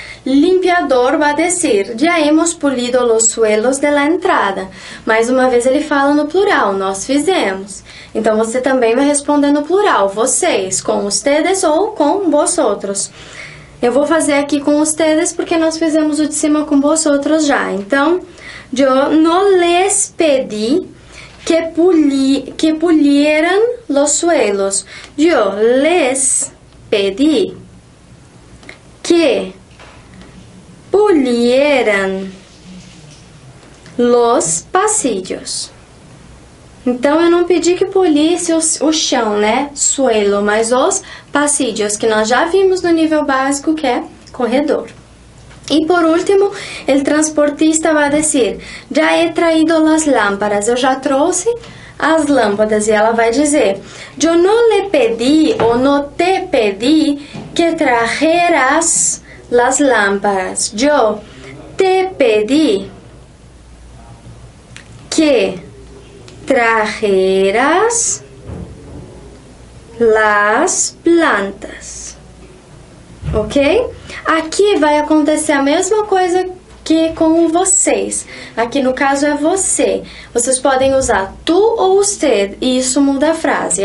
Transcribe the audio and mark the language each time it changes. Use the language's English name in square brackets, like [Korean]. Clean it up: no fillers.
[Spanish] limpiador va a decir, ya hemos pulido los suelos de la entrada. [Portuguese] Mais uma vez ele fala no plural, nós fizemos. Então você também vai responder no plural, vocês, com ustedes ou com vosotros. Eu vou fazer aqui com ustedes porque nós fizemos o de cima com vosotros já. Então, [Spanish] yo no les pedí que pulieran los suelos. Yo les pedí que pulieran los pasillos. [Portuguese] Então, eu não pedi que polisse o chão, né? Suelo, mas os pasillos, que nós já vimos no nível básico, que é corredor. E por último, o transportista vai dizer, já [Spanish] he traído las lámparas, [Portuguese] eu já trouxe as lâmpadas. E ela vai dizer, [Spanish] yo no le pedí [Portuguese] ou [Spanish] no te pedí que trajeras las lámparas. Yo te pedí que trajeras las plantas, ok? [Portuguese] Aqui vai acontecer a mesma coisa que com vocês. Aqui no caso é você. Vocês podem usar tu ou usted, e isso muda a frase.